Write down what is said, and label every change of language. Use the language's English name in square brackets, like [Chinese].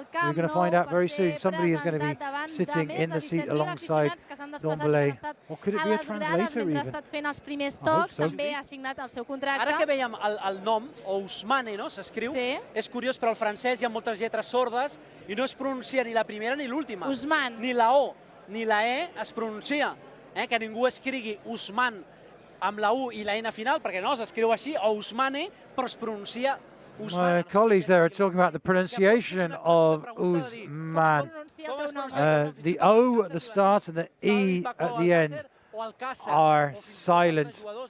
[English] We're going to find out very soon. Somebody is going to be sitting in the seat alongside Dembélé. Or could it be a translator even? I hope so. [Catalan] Ara que veiem el nom, Ousmane, no? S'escriu, és curiós, però el francès hi ha moltes lletres sordes i no es pronuncia ni la primera ni l'última. Ni la O ni la E es pronuncia. Que ningú escrigui Ousmane amb la U i la N final, perquè no, s'escriu així, Ousmane, però es pronuncia Ousmane. [English] My colleagues there are talking about the pronunciation of Ousmane. The O at the start and the E at the end are silent.